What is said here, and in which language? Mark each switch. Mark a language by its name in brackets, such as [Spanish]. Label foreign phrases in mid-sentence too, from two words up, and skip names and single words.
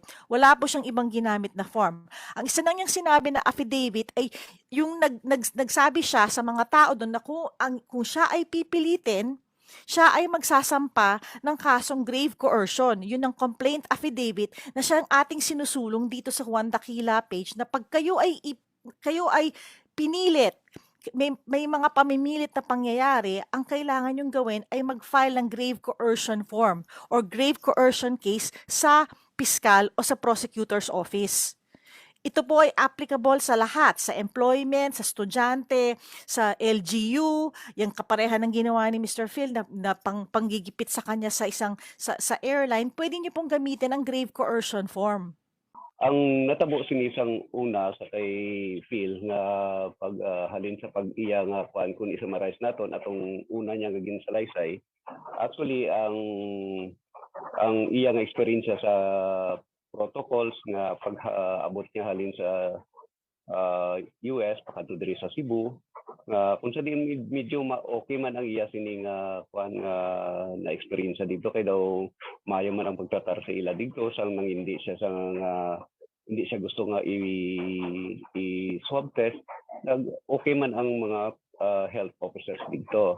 [Filipino] Wala po siyang ibang ginamit na form. Ang isa nang niyang sinabi na affidavit ay yung nagsabi siya sa mga tao doon na kung siya ay pipilitin, siya ay magsasampa ng kasong [English] grave coercion. [Filipino] Yun ang [English] complaint affidavit [Filipino] na siya ang ating sinusulong dito sa 1 dakila page na pag kayo ay pinilit, may mga pamimilit na pangyayari, ang kailangan yung gawin ay mag-file ng [English] grave coercion form or grave coercion case [Filipino] sa piskal o sa [English] prosecutor's office. [Filipino] Ito po ay applicable sa lahat, sa employment, sa estudyante, sa LGU, yung kapareha ng ginawa ni Mr. Phil na panggigipit sa kanya sa airline, pwede niyo pong gamitin ang [English] grave coercion form. [Hiligaynon] Ang natabo sinisang una sa kay Phil nga halin sa pag-iya nga kuan kun i-summarize naton atong una niya nga ginsalaysay. Actually ang iya nga experience sa protocols nga pag-abot niya halin sa US pakadto diri sa Cebu nga kung sa din medyo okay man ang iya sini nga kuan nga na experience dito kay daw maayo man ang pagtratar sa ila dito sang nang [Filipino] hindi siya gusto [Hiligaynon] nga i- [English] swab test [Hiligaynon] okay man ang mga [English] health officers [Hiligaynon] dito.